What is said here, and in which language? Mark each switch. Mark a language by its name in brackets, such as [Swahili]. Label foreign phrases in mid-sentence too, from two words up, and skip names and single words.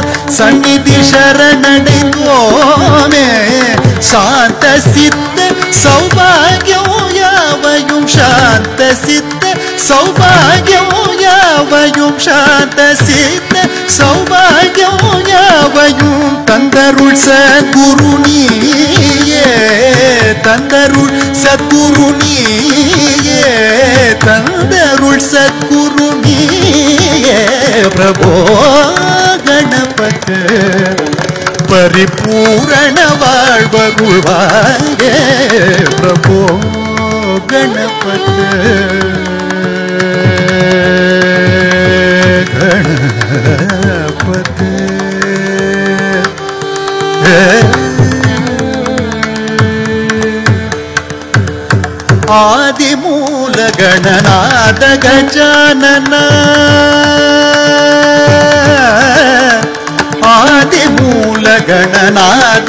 [Tamil] சந்நிதி சரணடைந்தோமே சாந்த சித்த சௌபாகியம் யாவையும் சாந்த சித்த சௌபாகியம் யாவையும் சாந்த சித்த சௌபாகியம் யாவையும் தந்தருள் சத்குரு நீயே தந்தருள் சத்குரு நீயே தந்தருள் சத்குரு நீயே பிரபோ கணபதே பரிபூரண வாழ்வருவாயே பிரபோ கணபதே கணபதே [Sanskrit] आदिमूल गणनाथ गजानन आदिमूल गणनाथ